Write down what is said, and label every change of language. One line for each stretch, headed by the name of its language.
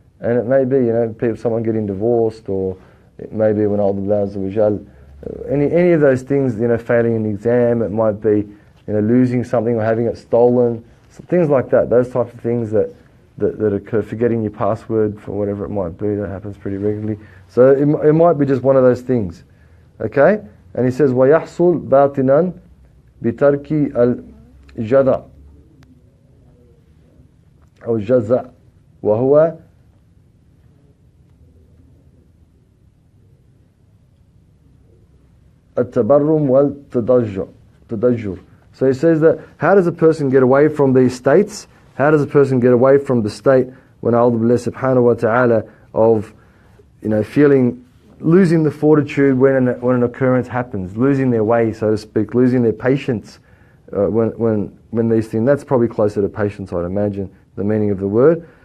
English: And it may be, someone getting divorced, or it may be when Allah azza wa jal, any of those things, failing an exam, it might be, losing something or having it stolen, things like that. Those types of things that occur, forgetting your password for whatever it might be, that happens pretty regularly. So it might be just one of those things. Okay?
Arabic: And he says, وَيَحْصُلْ بَاطِنًا بِتَرْكِ الْجَذَعِ أو الجزع وهو التبرم والتضجر.
English: So he says that, how does a person get away from these states? How does a person get away from the state when Allah subhanahu wa ta'ala of losing the fortitude when an occurrence happens, losing their way, so to speak, losing their patience when these things, that's probably closer to patience, I'd imagine, the meaning of the word.